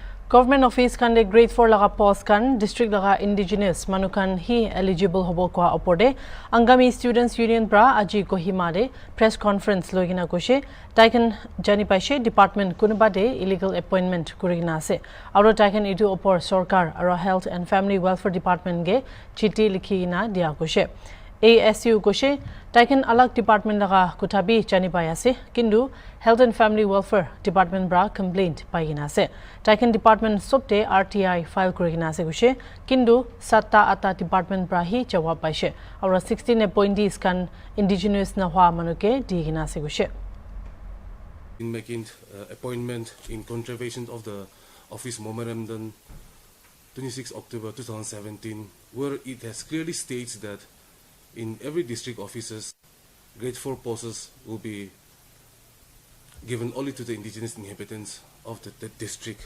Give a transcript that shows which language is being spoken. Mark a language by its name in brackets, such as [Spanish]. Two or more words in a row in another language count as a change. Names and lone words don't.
[English] Government office [Naga Pidgin] kan de grade 4 laga post kan district laga indigenous manukan hi eligible hobo kwa opode angami students union bra aji Kohima de [English] press conference [Naga Pidgin] logina koshe taikan jani paise department kunuba de [English] illegal appointment [Naga Pidgin] kurigina ase aro taikan itu opor sarkar aro health and family welfare department ge chiti likhina dia koshe ASU koshe taikan alag department laga kutabi jani pai ase kindu health and family welfare department bra complaint paigina ase taikan department sobte RTI file kurigina ase koshe kindu satta ata department bra hi jawab paise aura 16 appointees kan indigenous na hwa manuke digina ase koshe [English] in making appointment in contravention of the office memorandum 26 October 2017 where it has clearly states that in every district offices, grade 4 posts will be given only to the indigenous inhabitants of the district.